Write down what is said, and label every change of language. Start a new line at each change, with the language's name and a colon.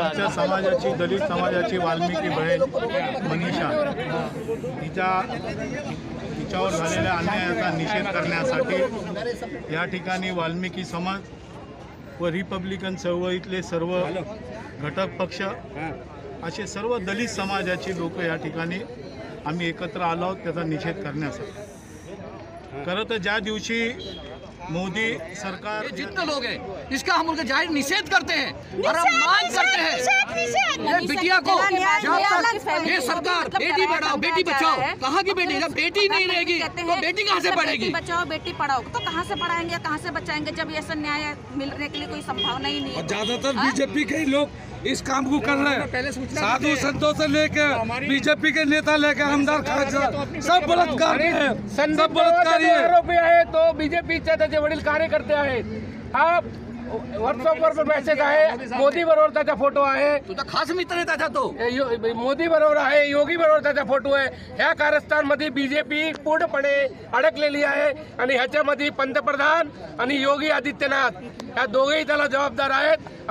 Marathi: समाजाची, दलित समाजाची वाल्मिकी बहीण मनीषा तिच्यावर झालेल्या अन्यायाचा निषेध करण्यासाठी या ठिकाणी वाल्मिकी समाज व रिपब्लिकन चळवळीतले सर्व घटक पक्ष असे सर्व दलित समाजाची लोक या ठिकाणी आम्ही एकत्र आलो आहोत त्याचा निषेध करण्यासाठी। खरं तर ज्या दिवशी मोदी सरकार,
Hindi: जितने लोग हैं इसका हम उनका जाहिर निषेध करते हैं और हम मांग करते हैं ये बिटिया को ये सरकार बेटी बढ़ाओ बेटी बचाओ, कहाँ की बेटी? जब बेटी नहीं रहेगी तो बेटी कहाँ से पढ़ेगी? बचाओ बेटी पढ़ाओ तो कहाँ से पढ़ाएंगे, कहाँ से बचाएंगे जब ऐसा न्याय मिलने के लिए कोई संभावना ही नहीं है। ज्यादातर बीजेपी के लोग इस काम को कर रहे हैं। साधु संतों से लेकर बीजेपी के नेता लेकर आमदार सब बलात्कारी है, सब बलात्कारी है।
Marathi: तो बीजेपीचे त्याचे वडील कार्यकर्ते आहेत। हा व्हॉट्सअपवर मेसेज आहे, मोदी बरोबर त्याचा फोटो आहे, तुझा खास मित्र आहे त्याचा तो, मोदी बरोबर आहे, योगी बरोबर त्याचा फोटो आहे। ह्या कारस्थानमध्ये बीजेपी पूर्णपणे अडकलेली आहे आणि ह्याच्यामध्ये पंतप्रधान आणि योगी आदित्यनाथ या दोघेही त्याला जबाबदार आहेत।